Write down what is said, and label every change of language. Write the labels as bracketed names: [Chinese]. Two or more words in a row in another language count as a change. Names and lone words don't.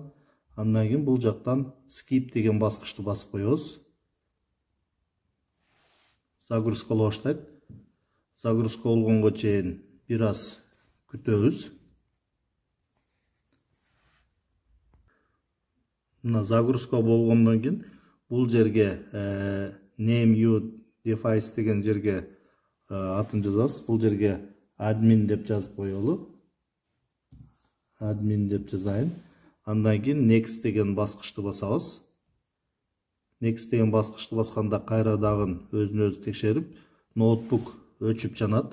[Kyrgyz] Андан кийин бул жактан Skip деген баскычты басып коебуз. Загрузкалоо баштайт. Загрузка болгонго чейин бир аз күтөбүз. Мына загрузка болгондон кийин бул жерге [English] name you device [Kyrgyz] деген жерге атын жазабыз. Бул жерге admin деп жазып коелу. Admin деп жазайын. Андан кийин next деген баскычты басабыз. Next деген баскычты басканда кайра дагы өзүн-өзү текшерип, ноутбук өчүп жанат.